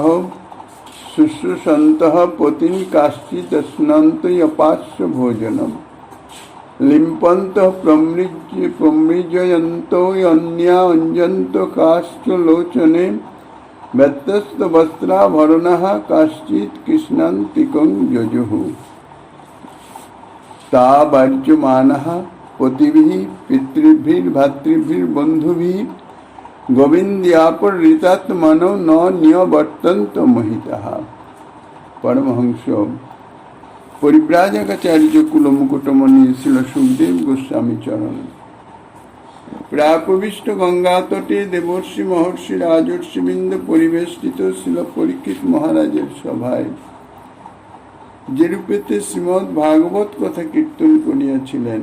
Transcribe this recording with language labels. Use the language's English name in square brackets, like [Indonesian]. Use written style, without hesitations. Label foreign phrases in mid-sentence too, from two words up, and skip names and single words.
[Sanskrit] শুশ্রূষন্তঃ পতিন কাশ্চিৎ স্নান্তয়পাস্য ভোজনম লিম্পন্তঃ প্রমৃজয়ন্তো অন্যা অঞ্জন্ত কাশ্চ লোচনে ব্যত্যস্ত বস্ত্রাভরণঃ কাশ্চিৎ কৃষ্ণান্তিকং যজুঃ তা বার্যমানঃ পতিভিঃ পিতৃভির্ভাতৃভির বন্ধুভিঃ গোবিন্দ্যাপহৃতাত্মনো ন নিয়বর্তন্ত মোহিতঃ। [Bangla] পরমহংস পরিব্রাজকাচার্য কুলমুকুটমণি ছিল সুখদেব গোস্বামী চরণ। প্রাপবিষ্ট গঙ্গা তটে দেবর্ষি মহর্ষি রাজর্ষিবৃন্দ পরিবেষ্টিত ছিল পরীক্ষিত মহারাজের সভায়, যেরূপেতে শ্রীমদ্ ভাগবত কথা কীর্তন করিয়াছিলেন।